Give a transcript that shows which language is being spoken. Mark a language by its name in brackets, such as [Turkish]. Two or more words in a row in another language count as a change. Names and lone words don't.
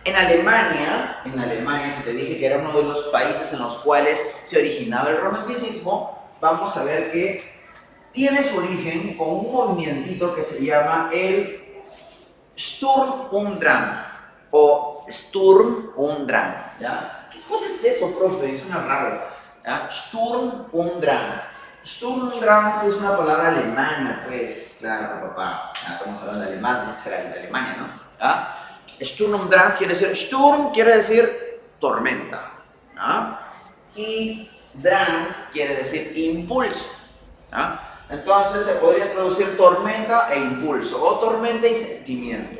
[Spanish] En Alemania, que te dije que era uno de los países en los cuales se originaba el romanticismo, vamos a ver que tiene su origen con un movimiento que se llama el Sturm und Drang o Sturm und Drang, ¿ya? ¿Qué cosa es eso, profe? Es una raro, ¿ya? Sturm und Drang. Sturm und Drang es una palabra alemana, pues, claro, papá, ya estamos hablando de Alemania, será de Alemania, ¿no? ¿Ya? Sturm und Drang Sturm quiere decir tormenta, ¿no? Y Drang quiere decir impulso, ¿no? Entonces se podría traducir tormenta e impulso, o tormenta y sentimiento.